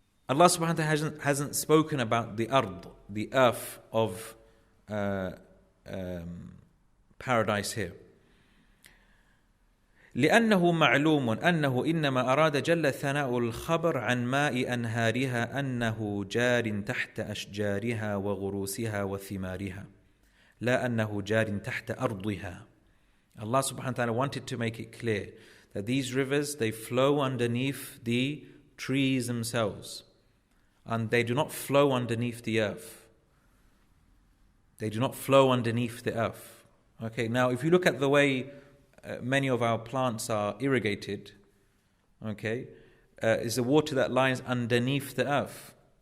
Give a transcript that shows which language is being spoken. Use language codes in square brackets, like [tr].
[en] Allah subhanahu wa ta'ala hasn't spoken about the ard, the earth of paradise here. [ar] لأنه معلوم أنه إنما أراد جل ثناء الخبر عن ماء أنهارها أنه جار تحت أشجارها وغروسها وثمارها لا أنه جار تحت أرضها. [en] Allah subhanahu wa ta'ala wanted to make it clear that these rivers, they flow underneath the trees themselves, and they do not flow underneath the earth. They do not flow underneath the earth. Okay, now if you look at the way many of our plants are irrigated, okay, is the water that lies underneath the earth.